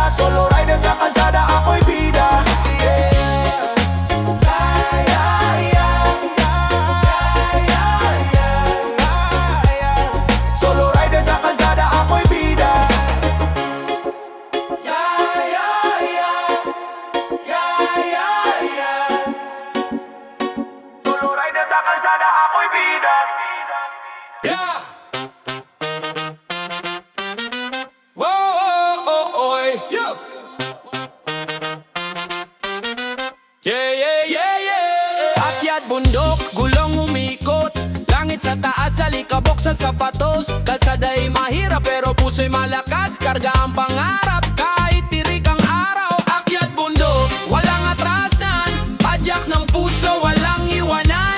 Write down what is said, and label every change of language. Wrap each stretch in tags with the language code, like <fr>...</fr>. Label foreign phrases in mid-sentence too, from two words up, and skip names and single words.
<en>Solo rider</en> <tl>sa kalsada, ako'y bida.</tl> <en>Solo rider</en> <tl>sa kalsada, ako'y bida.</tl> <en>Solo rider</en> <tl>sa kalsada, ako'y bida.</tl> <en>Yeah! Whoa, oh, oh, oy. Yeah! Yeah, yeah, yeah, yeah!</en> <tl>Akyat bundok, gulong umikot. Langit sa taas, alikabok sa sapatos. Kalsada'y mahirap pero puso'y malakas. Karga ang pangarap kahit tirik ang araw. Akyat bundok, walang atrasan. Padyak ng puso, walang iwanan.</tl>